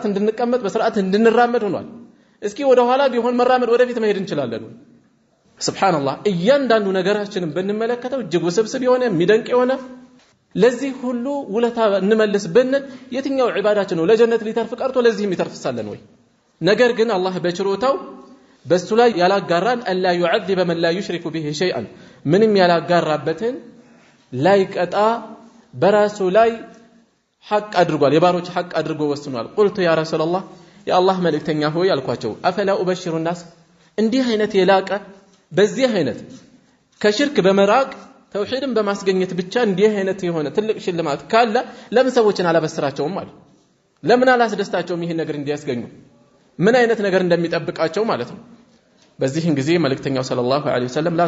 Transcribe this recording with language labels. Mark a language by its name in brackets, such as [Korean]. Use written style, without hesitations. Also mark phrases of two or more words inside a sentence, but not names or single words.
[Amharic] እንድንቀመጥ በስርዓት እንድንራመድ ሆኗል እስኪ ወደ ኋላ ቢሆን መራመድ ወደፊት መሄድ እንችላለን ሱብሃንአላህ እያንዳንዱ ነገራችንን በእንመለከተው እጅግ ውስብስብ የሆነ የሚደንቅ የሆነ ለዚህ ሁሉ ውለታ እንመልስ ብንል የትኛው ዒባዳችን ነው ለጀነት ሊተርፍ ቀርቶ ለዚህም ይተርፍሳለን ወይ ነገር ግን አላህ በችሮታው በሱ ላይ ያላጋራን [Arabic] ألا يعذب من لا يشرك به شيئا [Amharic] ምንም ያላጋራበትን ላይ ቀጣ በራሱ ላይ ሐቅ አድርጓል የባሮች ሐቅ አድርጎ ወስኗል [Arabic] قلت يا رسول الله يا الله [Amharic] መልእክተኛ ሆይ አልኳቸው [Arabic] أفلا أبشر الناس [Amharic] እንዲህ አይነት የላቀ በዚህ አይነት ከሽርክ በመራቅ ተውሂድን በማስገኘት ብቻ እንዲህ አይነት የሆነ ትልቅ ሽልማት ካለ ለምን ሰዎችን አላበስራቸውም ማለት ለምን አላስደስታቸውም ይሄን ነገር እንዲያስገኙ ምን አይነት ነገር እንደሚጠብቃቸው ማለት ነው በዚህን ጊዜ መልእክተኛው ሰለላሁ ዐለይሂ ወሰለም ላ